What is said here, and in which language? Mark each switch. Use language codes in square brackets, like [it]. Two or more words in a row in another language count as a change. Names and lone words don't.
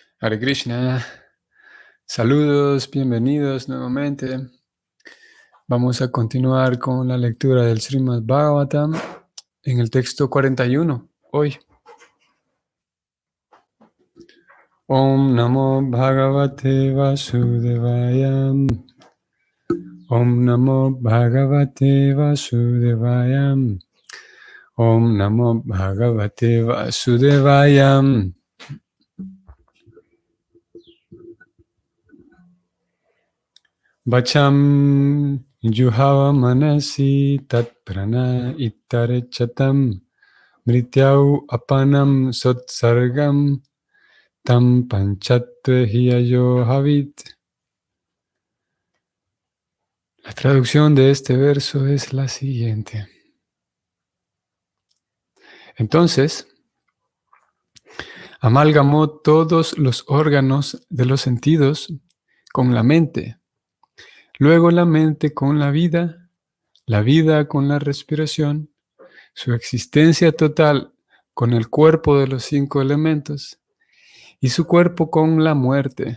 [sa] Hare Krishna, [es] saludos, bienvenidos nuevamente. Vamos a continuar con la lectura del Srimad Bhagavatam en el texto 41, hoy. [sa] Om Namo Bhagavate Vasudevaya. Om Namo Bhagavate Vasudevaya. Om Namo Bhagavate Vasudevaya. Vacham Juhava Manasi Tat Prana Itarechatam Mrityau Apanam Sotsargam Tam Panchatve Hiyayo Havit. [es] La traducción de este verso es la siguiente. Entonces, amalgamó todos los órganos de los sentidos con la mente, luego la mente con la vida con la respiración, su existencia total con el cuerpo de los 5 elementos y su cuerpo con la muerte.